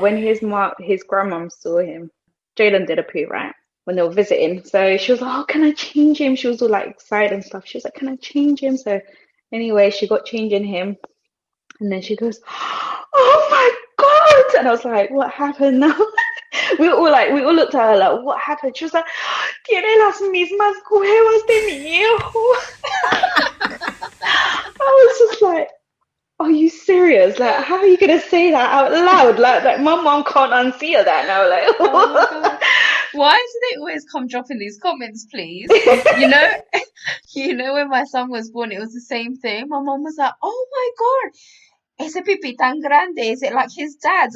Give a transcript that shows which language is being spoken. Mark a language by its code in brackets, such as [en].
[en] When his grandmom saw him, Jaden did a poo, right? When they were visiting. So she was like, oh, can I change him? She was all like excited and stuff. She was like, can I change him? So anyway, she got changing him. And then she goes, oh my God. And I was like, what happened now? We all looked at her like, what happened? She was like, [es] tiene las mismas cuevas de mi hijo. [en] I was just like, are you serious? Like, how are you gonna say that out loud? Like my mom can't unsee that now. Like, oh why do they always come dropping these comments, please? You know, when my son was born, it was the same thing. My mom was like, oh my God, [es] ese pipi tan grande, [en] is it like his dad's?